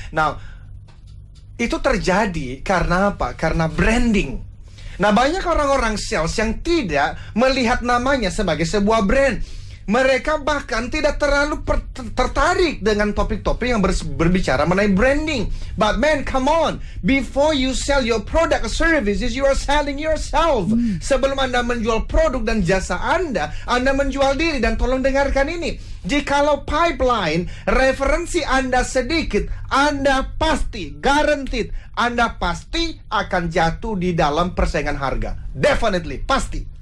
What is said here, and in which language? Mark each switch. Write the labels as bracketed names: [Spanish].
[Indonesian] Nah, itu terjadi karena apa? Karena branding. Nah, banyak orang-orang sales yang tidak melihat namanya sebagai sebuah brand. Mereka bahkan tidak terlalu tertarik dengan topik-topik yang berbicara mengenai branding. [English] But man, come on. Before you sell your product or services, you are selling yourself. [Indonesian] Sebelum Anda menjual produk dan jasa Anda menjual diri. Dan tolong dengarkan ini. Jikalau pipeline referensi Anda sedikit, Anda pasti, guaranteed, Anda pasti akan jatuh di dalam persaingan harga. [English] Definitely, pasti.